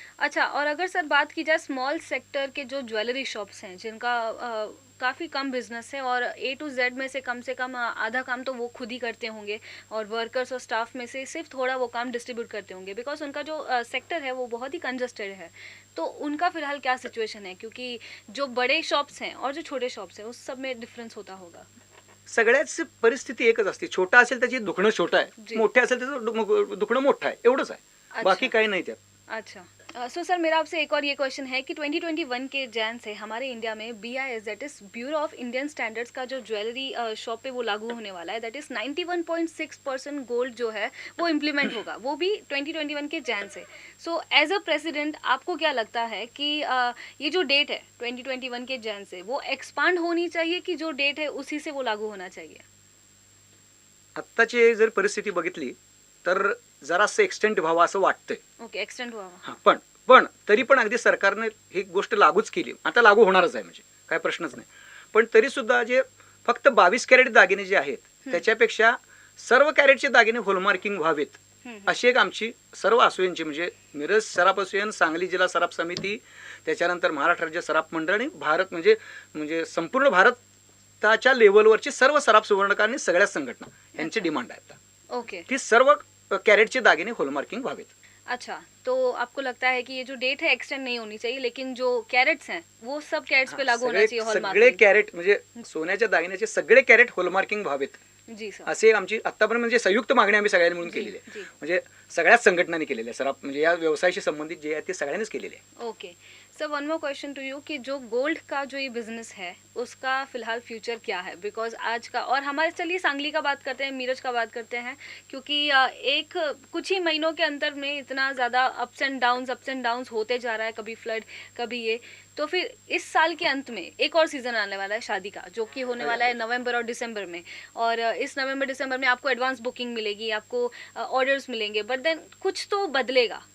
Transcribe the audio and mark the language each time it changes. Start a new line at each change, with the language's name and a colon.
Hindi: अच्छा, और अगर सर बात की जाए स्मॉल सेक्टर के जो ज्वेलरी शॉप्स हैं जिनका काफ़ी कम बिजनेस है और A to Z में से कम आधा काम तो वो खुद ही करते होंगे और वर्कर्स और स्टाफ में से सिर्फ थोड़ा वो काम डिस्ट्रीब्यूट करते होंगे, बिकॉज उनका जो सेक्टर है वो बहुत ही कंजस्टेड है. तो उनका फिलहाल क्या सिचुएशन है, क्योंकि जो बड़े शॉप्स हैं और जो छोटे शॉप्स हैं उस सब में डिफरेंस होता होगा?
Marathi: सगळ्याच परिस्थिती एकच असते. छोटा असेल त्याची दुखणं छोटं जी. आहे, मोठे असेल त्याचं दुखणं मोठं आहे, एवढंच आहे. बाकी काही नाही त्यात.
Hindi: अच्छा. सो सर मेरा आपसे एक और ये क्वेश्चन है कि 2021 के जैन से हमारे इंडिया में BIS
English: that is bureau of Indian standards
Hindi: का जो ज्वेलरी शॉप पे वो लागू होने वाला है, दैट इज़ 91.6% गोल्ड जो है वो इम्प्लीमेंट होगा, वो भी 2021 के जैन से.
English: so as a president
Hindi: आपको क्या लगता है कि ये जो डेट है 2021 के जैन से वो एक्सपांड होनी चाहिए कि जो डेट है उसी से वो लागू होना चाहिए?
Marathi: आत्ताची जर परिस्थिती बघितली तर जरासं एक्सटेंड व्हावं असं वाटतंय.
Hindi: ओके, एक्सटेंड हुआ.
Marathi: हा, पण तरी पण अगदी सरकारने ही गोष्ट लागूच केली, आता लागू होणारच आहे, म्हणजे काय प्रश्नच नाही. पण तरी सुद्धा जे फक्त 22 कॅरेट दागिने जे आहेत त्याच्यापेक्षा सर्व कॅरेटचे दागिने होलमार्किंग व्हावेत अशी एक आमची सर्व असोसिएशनची, म्हणजे मिरज सराफ असोसिएशन, सांगली जिल्हा सराफ समिती, त्याच्यानंतर महाराष्ट्र राज्य सराफ मंडळ आणि भारत म्हणजे संपूर्ण भारताच्या लेवलवरची सर्व सराफ सुवर्णकार आणि सगळ्या संघटना यांची डिमांड आहे आता ओके की सर्व कॅरेटचे दागिने होलमार्किंग व्हावेत.
Hindi: अच्छा, तो आपको लगता है कि ये जो डेट है एक्सटेंड नहीं होनी चाहिए, लेकिन जो कैरेट्स हैं वो सब कैरेट्स पे लागू होना चाहिए
Marathi: सगळे
Hindi: हॉलमार्किंग.
Marathi: कॅरेट म्हणजे सोन्याच्या दागिन्याचे सगळे कॅरेट होलमार्किंग व्हावेत
Hindi: जी सर.
Marathi: असे आमची आतापर्यंत म्हणजे संयुक्त मागणी आम्ही सगळ्यांनी मिळून केलेली आहे. म्हणजे सगळ्याच संघटनांनी केलेली आहे सर, म्हणजे या व्यवसायाशी संबंधित जे आहे ते सगळ्यांनीच केलेले आहे.
Hindi: Okay sir,
English: one more question to you
Hindi: कि जो गोल्ड का जो ये बिजनेस है उसका फिलहाल फ्यूचर क्या है? बिकॉज आज का, और हमारे, चलिए सांगली का बात करते हैं, मीरज का बात करते हैं, क्योंकि एक कुछ ही महीनों के अंतर में इतना ज़्यादा अप्स एंड डाउन्स होते जा रहा है, कभी फ्लड कभी ये, तो फिर इस साल के अंत में एक और सीज़न आने वाला है शादी का, जो कि होने वाला है नवंबर और दिसंबर में, और इस नवंबर दिसंबर में आपको एडवांस बुकिंग मिलेगी, आपको ऑर्डर्स मिलेंगे,
English: but then
Hindi: कुछ तो बदलेगा.